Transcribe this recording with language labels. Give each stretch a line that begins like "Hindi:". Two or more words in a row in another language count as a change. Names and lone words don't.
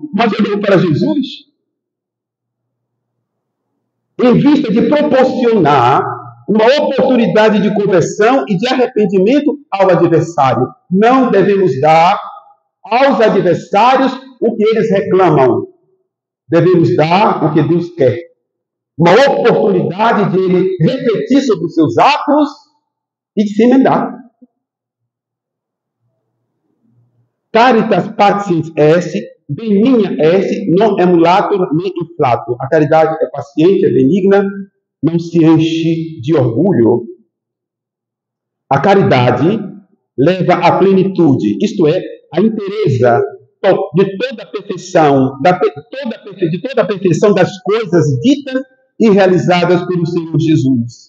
Portuguese: Mas olhando para Jesus, em vista de proporcionar uma oportunidade de conversão e de arrependimento ao adversário. Não devemos dar aos adversários o que eles reclamam. Devemos dar o que Deus quer. Uma oportunidade de ele refletir sobre os seus atos e de se emendar.
Latin: Caritas patiens est, benigna est, non emulatur ne inflatur.
Portuguese: A caridade é paciente, é benigna, não se enche de orgulho. A caridade leva à plenitude, isto é, a inteireza de toda a perfeição, de toda a perfeição das coisas ditas e realizadas pelo Senhor Jesus.